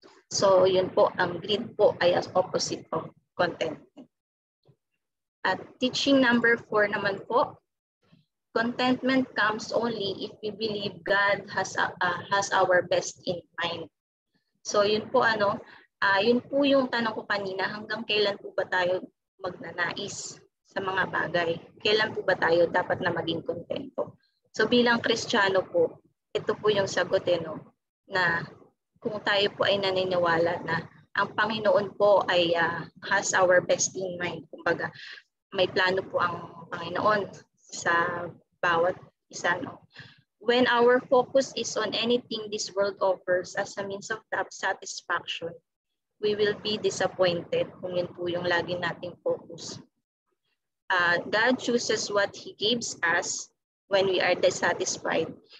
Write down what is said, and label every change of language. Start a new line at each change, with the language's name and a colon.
Filipino: So, yun po, ang greed po ay as opposite of contentment.
English: At teaching number 4 naman po, contentment comes only if we believe God has our best in mind.
Filipino: So, yun po, yun po yung tanong ko kanina, hanggang kailan po ba tayo magnanais sa mga bagay? Kailan po ba tayo dapat na maging kontento? So bilang Kristiyano po, ito po yung sagot, na kung tayo po ay naniniwala na ang Panginoon po ay
English: has our best in mind.
Filipino: Kumbaga, may plano po ang Panginoon sa bawat isa. No?
English: When our focus is on anything this world offers as a means of satisfaction, we will be disappointed
Filipino: kung yun po yung lagi nating focus.
English: God chooses what He gives us when we are dissatisfied.